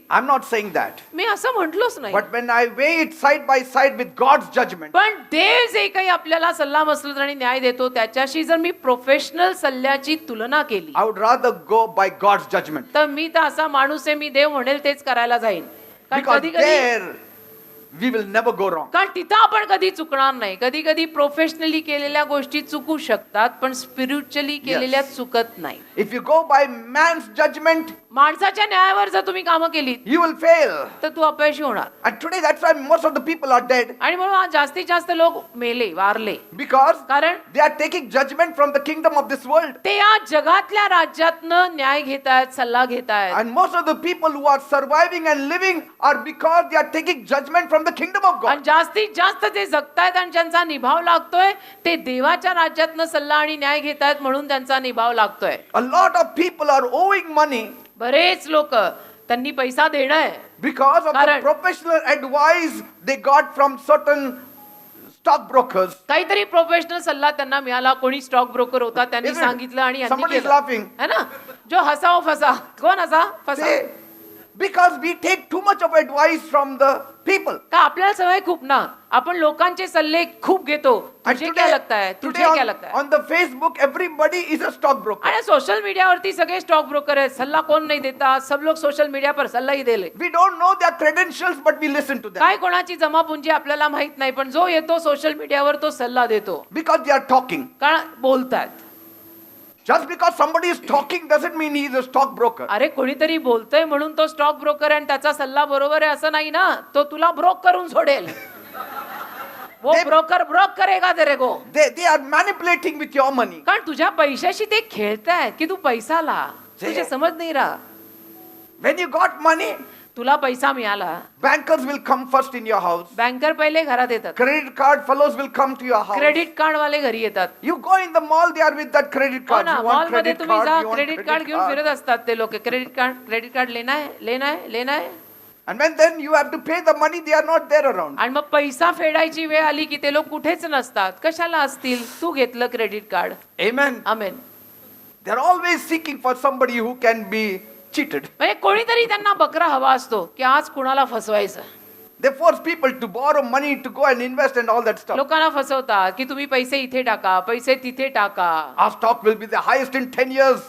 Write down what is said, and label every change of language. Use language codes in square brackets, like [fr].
[en] I'm not saying that. [mr] मी असं म्हटलोच नाही. [en] But when I weigh it side by side with God's judgment, [mr] पण देव जे काही आपल्याला सल्ला मसलत आणि न्याय देतो त्याच्याशी जर मी प्रोफेशनल सल्ल्याची तुलना केली [en] I would rather go by God's judgment. [mr] तर मी तर असा माणूस आहे, मी देव म्हणेल तेच करायला जाईन. कारण [en] Because [mr] कधी कधी [en] there we will never go wrong. [mr] कारण तिथं आपण कधी चुकणार नाही. कधी कधी प्रोफेशनली केलेल्या गोष्टी चुकू शकतात पण स्पिरिच्युअली केलेल्या चुकत नाही. [en] If you go by man's judgment, [mr] माणसाच्या न्यायावर जर तुम्ही कामं केली [en] you will fail. [mr] तर तू अपयशी होणार. [en] And today that's why most of the people are dead. [mr] आणि म्हणून आज जास्तीत जास्त लोक मेले, वारले. [en] Because [mr] कारण [en] they are taking judgment from the kingdom of this world. [mr] ते या जगातल्या राज्यातनं न्याय घेतायत, सल्ला घेतायत. [en] And most of the people who are surviving and living are because they are taking judgment from the kingdom of God. [mr] आणि जास्तीत जास्त जे जगतायत आणि ज्यांचा निभाव लागतोय ते देवाच्या राज्यातनं सल्ला आणि न्याय घेतायत म्हणून त्यांचा निभाव लागतोय. [en] A lot of people are owing money [mr] बरेच लोक त्यांनी पैसा देणं आहे [en] because of the [mr] कारण- [en] professional advice they got from certain stockbrokers. [mr] काहीतरी प्रोफेशनल सल्ला त्यांना मिळाला. कोणी स्टॉक ब्रोकर होता, त्यांनी [en] Isn't it? [mr] सांगितलं आणि यांनी [en] Somebody is [mr] केलं. [en] laughing. [hi] है ना, जो हसाओ फसा. [mr] कोण हसा फसा? [en] See, because we take too much of advice from the people. [mr] का आपल्याला सवय खूप ना, आपण लोकांचे सल्ले खूप घेतो. [en] And [hi] तुझे क्या लगता है, तुझे [en] today [hi] क्या लगता है? [en] on the Facebook, everybody is a stockbroker. [mr] आणि सोशल मीडियावरती सगळे स्टॉक ब्रोकर आहेत. [hi] सल्ला कोण नाही देता, सब लोग सोशल मीडिया पर सल्ला ही देले. [en] We don't know their credentials, but we listen to them. [mr] काय कोणाची जमापुंजी आपल्याला माहित नाही, पण जो येतो सोशल मीडियावर तो सल्ला देतो. [en] Because they are talking. [mr] कारण बोलतात. [en] Just because somebody is talking doesn't mean he is a stockbroker. [mr] अरे कोणीतरी बोलतोय म्हणून तो स्टॉक ब्रोकर आहे आणि त्याचा सल्ला बरोबर आहे असं नाही ना. तो तुला ब्रोक करून सोडेल. [hi] वो ब्रोकर ब्रोक करेगा तेरे को. [en] They are manipulating with your money. [mr] कारण तुझ्या पैशाशी ते खेळतायत की तू पैसा ला. तुझे समज नाही रहा. [en] When you got money, [mr] तुला पैसा मिळाला, [en] bankers will come first in your house. [mr] Banker पहिले घरात येतात. [en] Credit card fellows will come to your house. [mr] Credit card वाले घरी येतात. [en] You go in the mall, they are with that credit [mr] हो [en] card. [mr] ना, [en] You want [mr] मॉल मध्ये [en] credit [mr] तुम्ही [en] card, [mr] जा, [en] you want [mr] credit card [en] credit [mr] घेऊन [en] card. [mr] फिरत असतात ते लोक. [hi] क्रेडिट कार्ड लेना है, लेना है, लेना है. [en] And when then you have to pay the money, they are not there around. [mr] आणि मग पैसा फेडायची वेळ आली की ते लोक कुठेच नसतात. कशाला असतील? तू घेतलं credit card. [en] Amen. [mr] Amen. [en] They are always seeking for somebody who can be cheated. [mr] म्हणजे कोणीतरी त्यांना बकरा हवा असतो की आज कुणाला फसवायचं. [en] They force people to borrow money to go and invest and all that stuff. [mr] लोकांना फसवतात की तुम्ही पैसे इथे टाका, पैसे तिथे टाका. [en] Our stock will be the highest in 10 years.